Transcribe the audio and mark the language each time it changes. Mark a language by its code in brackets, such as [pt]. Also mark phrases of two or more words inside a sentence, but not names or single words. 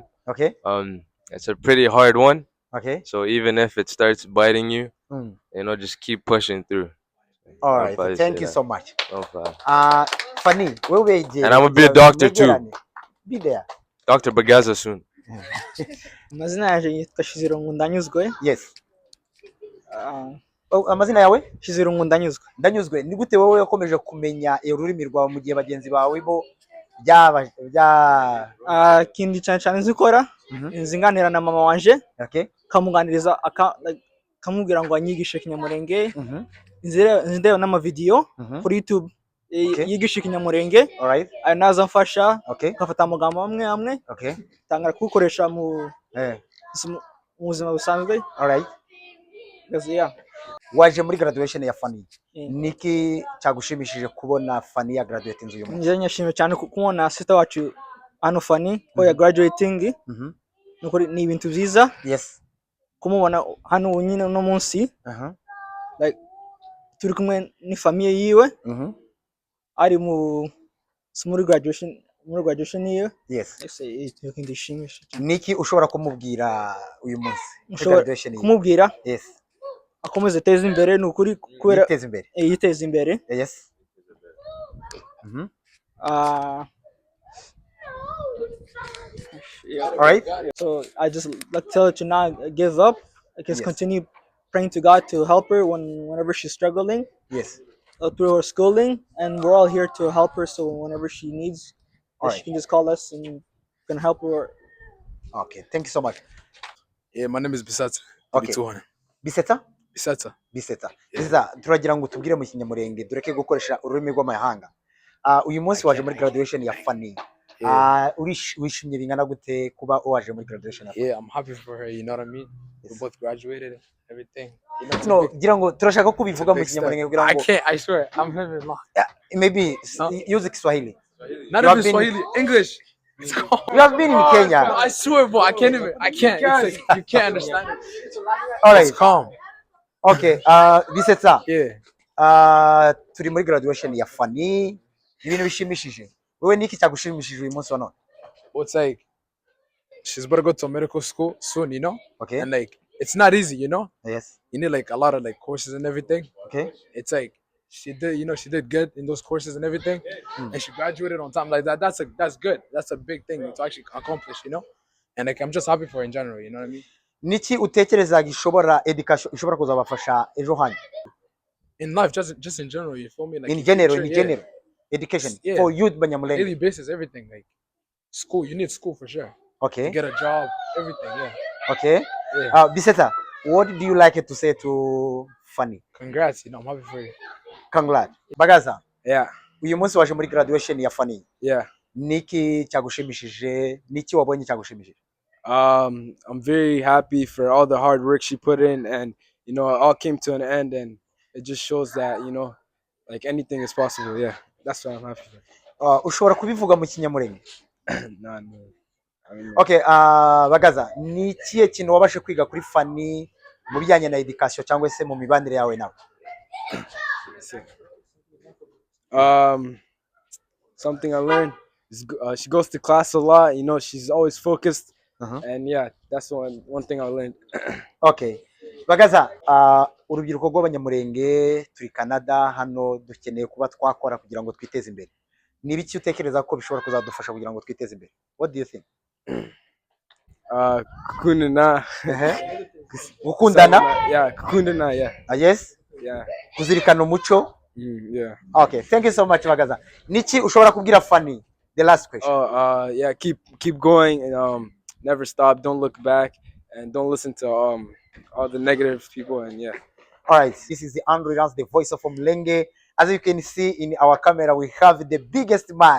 [en] Okay. It's a pretty hard one. Okay. So even if it starts biting you, you know, just keep pushing through. All right. Thank you so much. No problem. Fanny, where were you? And I'm gonna be a doctor too. Be there. Dr. Bagaza soon. [rw] Amazina yaje yitwa Shizirungu Ndanyuzwe. Yes. Amazina yawe? Shizirungu Ndanyuzwe. Ndanyuzwe. Ni gute wowe wakomeje kumenya ururimi rwawe mu gihe bagenzi bawe bo kindi cyane cyane nzikora nzinganira na mama wanje. [en] Okay. [rw] Kamuganiriza kamubwira ngo anyigishe Kinyamurenge. Nzireba n'ama video kuri YouTube yigisha Kinyamurenge. [en] All right. [rw] Naza mfasha. [en] Okay. [rw] Kafata amagambo amwe. [en] Okay. [rw] Tangara kukoresha mu buzima busanzwe. [en] All right. Yeah. [rw] Waje muri graduation ya Fanny. Niki cyagushimishije kubona Fanny ya graduate inzu y'umuntu? Nje nyashimye cyane kubona sister wacu hano Fanny ko ya graduating. Nukuri ni ibintu byiza. [en] Yes. [rw] Kumubona hano nyine no munsi. Like turi kumwe ni famille yiwe. Ari muri graduation yiwe. [en] Yes. [rw] Ndishimisha. Niki ushobora kumubwira uyu munsi? Graduation yiwe. Kumubwira? [en] Yes. [rw] Akomeze teza imbere nukuri kubera yiteza imbere. [en] Yes. Yeah. All right. So I just like to tell her to not give up. I just continue praying to God to help her whenever she's struggling. Yes. Through her schooling, and we're all here to help her. So whenever she needs, she can just call us and we can help her. Okay. Thank you so much. Yeah, my name is Bisata. Okay. Biseta? Bisata. Biseta. [rw] Biseta, turagira ngo tubwire mu Kinyamurenge dureke gukoresha ururimi rw'amahanga. Uyu munsi waje muri graduation ya Fanny. Wishimye bingana gute kuba waje muri graduation ya Fanny? [en] Yeah, I'm happy for her, you know what I mean? We both graduated and everything. [rw] No, gira ngo turashaka kubivuga mu Kinyamurenge kugira ngo [en] I can't, I swear. I'm living long. Maybe use Kiswahili. Not even Swahili, English. You have been in Kenya. No, I swear, boy, I can't. Like, you can't understand it. All right. It's calm. Okay. Biseta. Yeah. [rw] turi muri graduation ya Fanny, ibintu bishimishije. Wewe niki cyagushimishije uyu munsi wa none? [en] It's like she's about to go to medical school soon, you know? Okay. And like it's not easy, you know? Yes. You need like a lot of like courses and everything. Okay. It's like she did good in those courses and everything, and she graduated on time like that. That's good. That's a big thing to actually accomplish, you know? And like I'm just happy for her in general, you know what I mean? [rw] Niki utekereza gishobora education ishobora kuzabafasha ejo hanyu? [en] In life, just in general, you feel me? Like in general, education for youth Banyamulenge. Daily basis, everything like school. You need school for sure. Okay. To get a job, everything. Yeah. Okay. Yeah. Biseta, what do you like to say to Fanny? Congrats, I'm happy for you. Congrats. Bagaza. Yeah. [rw] Uyu munsi waje muri graduation ya Fanny. [en] Yeah. [rw] Niki cyagushimishije? Niki wabonye cyagushimishije? [en] I'm very happy for all the hard work she put in, and it all came to an end, and it just shows that like anything is possible. Yeah, that's what I'm happy for. [rw] Ushobora kubivuga mu Kinyamurenge? [en] No. [rw] Okay, Bagaza, ni kihe kintu wabashe kwiga kuri Fanny mu bijyanye na education cyangwa se mu mibanire yawe nawe? [en] Something I learned is she goes to class a lot. She's always focused. And yeah, that's one thing I learned. Okay. [rw] Bagaza, urubyiruko rw'abanyamurenge turi Canada hano dukeneye kuba twakora kugira ngo twiteze imbere. Ni biki utekereza ko bishobora kuzadufasha kugira ngo twiteze imbere? [en] What do you think? [rw] Kukundana. Gukundana? [en] Yeah, kukundana, yeah. Yes? Yeah. [rw] Kuzirikana umuco? [en] Yeah. Okay, thank you so much Bagaza. [rw] Niki ushobora kubwira Fanny? [en] The last question. Yeah, keep going and never stop, don't look back, and don't listen to all the negative people, and yeah. All right, this is the Andrew Rans, the voice of Mulenge. As you can see in our camera, we have the biggest man.